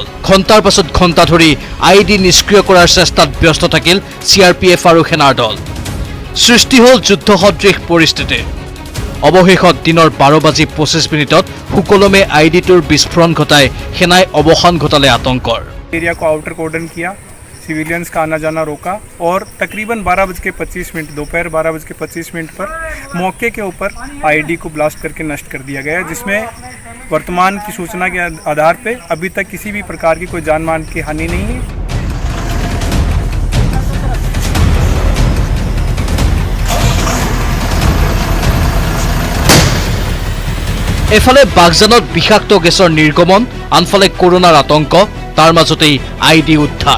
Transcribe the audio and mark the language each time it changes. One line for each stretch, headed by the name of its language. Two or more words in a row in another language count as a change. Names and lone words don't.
Assamese: ঘণ্টাৰ পাছত ঘণ্টা ধৰি ID নিষ্ক্ৰিয় কৰাৰ চেষ্টাত ব্যস্ত থাকিল CRPF আৰু সেনাৰ দল। সৃষ্টি হ'ল যুদ্ধসদৃশ পৰিস্থিতি। অৱশেষত দিনৰ 12:25 সুকলমে ID-টোৰ বিস্ফোৰণ ঘটাই সেনাই অৱসান ঘটালে আতংকৰ।
Hindi: एरिया को
English: outer cordon
Hindi: किया, सिविलियंस का आना जाना रोका और तकरीबन 12:25 दोपहर 12:25 पर मौके के ऊपर ID को ब्लास्ट करके नष्ट कर दिया गया, जिसमें वर्तमान की सूचना के आधार पे अभी तक किसी भी प्रकार की कोई जान मान की हानि नहीं है।
Assamese: এফালে বাগজানত বিষাক্ত গেছৰ নিৰ্গমন, আনফালে কৰোনাৰ আতংক, তাৰ মাজতেই ID উদ্ধাৰ।